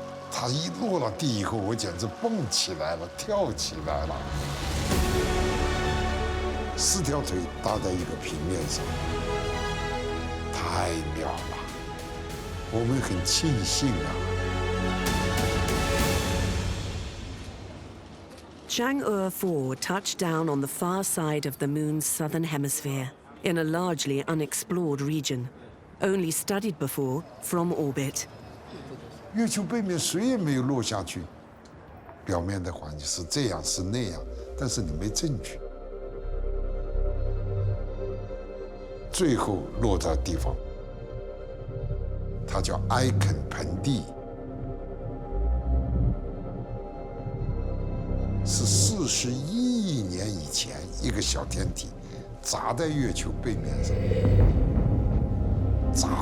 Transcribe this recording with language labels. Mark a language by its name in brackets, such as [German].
[Chinese] 他一落了地以后，我简直蹦起来了，跳起来了，4条腿搭在一个平面上，太妙了，我们很庆幸啊。 [English] Chang'e 4 touched down on the far side of the moon's southern hemisphere, in a largely unexplored region, only studied before from orbit. [Chinese] 月球背面谁也没有落下去，表面的环境是这样是那样，但是你没证据。最后落在地方，它叫埃肯盆地，是41亿年以前一个小天体砸在月球背面上，